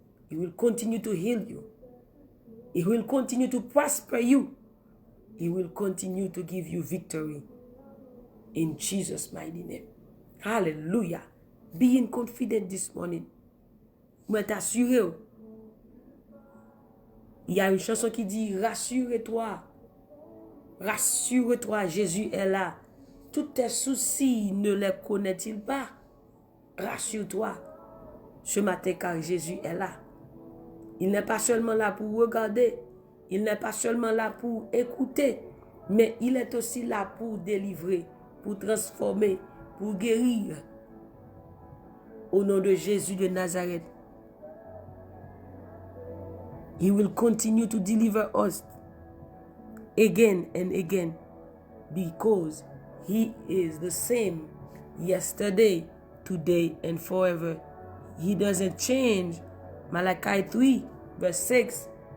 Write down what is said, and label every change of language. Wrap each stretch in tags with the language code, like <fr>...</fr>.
<en>He will continue to heal you. He will continue to prosper you. He will continue to give you victory. In Jesus' mighty name. Hallelujah. Being confident this morning.</en> <fr>Mais t'assurer. Il y a une chanson qui dit, rassure-toi. Rassure-toi, Jésus est là. Tous tes soucis, ne les connaît-il pas? Rassure-toi. Ce matin, car Jésus est là. Il n'est pas seulement là pour regarder. Il n'est pas seulement là pour écouter. Mais il est aussi là pour délivrer, pour transformer, pour guérir. Au nom de Jésus de Nazareth.</fr> <en>He will continue to deliver us again and again because he is the same yesterday, today, and forever. He doesn't change. Malachi 3 verse 6.</en>